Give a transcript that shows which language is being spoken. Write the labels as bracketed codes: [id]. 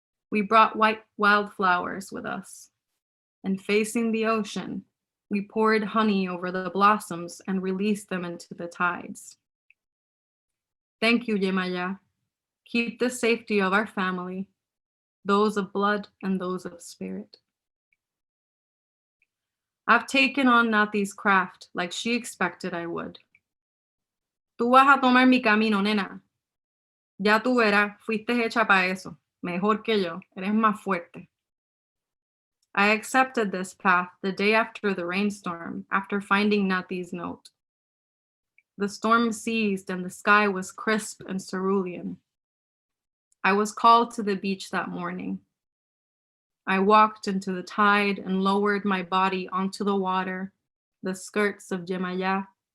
[en] We brought white wildflowers with us, and facing the ocean, we poured honey over the blossoms and released them into the tides. Thank you, Yemaya. Keep the safety of our family, those of blood and those of spirit. I've taken on Naty's craft like she expected I would. [es] Tú vas a tomar mi camino, nena. Ya tú verás, fuiste hecha para eso. Mejor que yo, eres más fuerte. [en] I accepted this path the day after the rainstorm, after finding Naty's note. The storm ceased and the sky was crisp and cerulean. I was called to the beach that morning. I walked into the tide and lowered my body onto the water, the skirts of Yemaya,